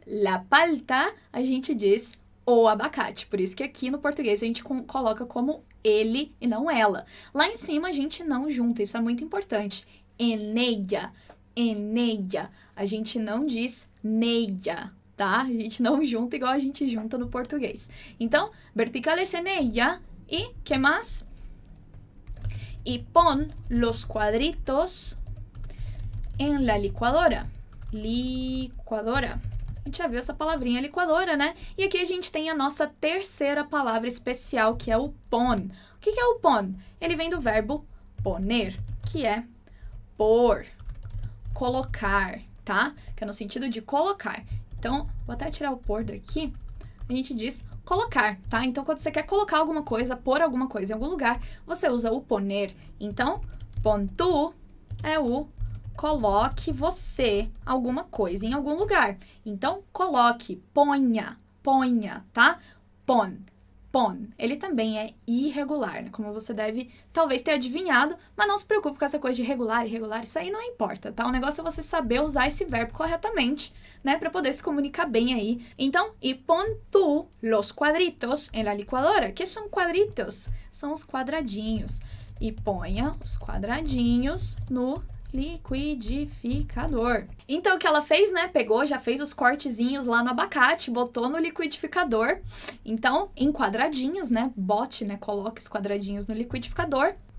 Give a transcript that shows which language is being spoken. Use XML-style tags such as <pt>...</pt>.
<pt>La palta, a gente diz o abacate. Por isso que aqui no português a gente coloca como ele e não ela. Lá em cima a gente não junta, isso é muito importante. En ella. A gente não diz nella, tá? A gente não junta igual a gente junta no português. Então,</pt> <es>verticales en ella y ¿qué más? Y pon los cuadritos en la licuadora. Licuadora.</es> <pt>A gente já viu essa palavrinha licuadora, né? E aqui a gente tem a nossa terceira palavra especial, que é o pon. O que é o pon? Ele vem do verbo poner, que é pôr, colocar, tá? Que é no sentido de colocar. Então, vou até tirar o pôr daqui. A gente diz colocar, tá? Então, quando você quer colocar alguma coisa, pôr alguma coisa em algum lugar, você usa o poner. Então, pon tu é o coloque você alguma coisa em algum lugar. Então, coloque, ponha, tá? Pon. Ele também é irregular, né? Como você deve talvez ter adivinhado, mas não se preocupe com essa coisa de regular, irregular, isso aí não importa, tá? O negócio é você saber usar esse verbo corretamente, né? Para poder se comunicar bem aí. Então,</pt> <es>y pon tú los cuadritos en la licuadora.</es> <pt>Que são quadritos? São os quadradinhos. E ponha os quadradinhos no liquidificador. Então, o que ela fez, né? Pegou, já fez os cortezinhos lá no abacate, botou no liquidificador. Então, em quadradinhos, né? Bote, né? Coloque os quadradinhos no liquidificador.</pt>